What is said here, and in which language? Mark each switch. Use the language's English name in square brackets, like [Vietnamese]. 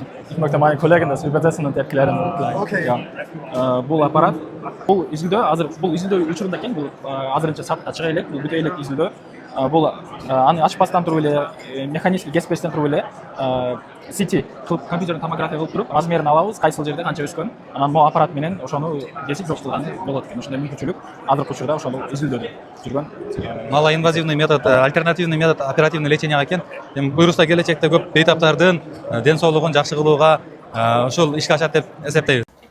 [German] Ich möchte meine Kollegen das übersetzen und erklären. Okay. Ja. [Kyrgyz] Бул аппарат, бул изилдөө, азыр бул изилдөө учурунда экен, бул азырынча сатка чыга элек, бул бүтө элек изилдөө. Бул аны ачпастан туруп эле, механизмди кеспестен туруп эле, CT компьютердин томография кылып туруп, размерин алабыз, кайсыл жерде канча өскөн, анан могу аппарат менен ошону кесип жок кылган болот экен. Ошондой мүмкүнчүлүк азыркы учурда ошону изилдөөдө жүргөн. [Russian] Малоинвазивный метод, альтернативный метод оперативный леченияга экен. [Kyrgyz] Эми буюрса келечекте көп бейтаптардын ден соолугун жакшы кылууга ошол ишке ашат деп эсептейбиз.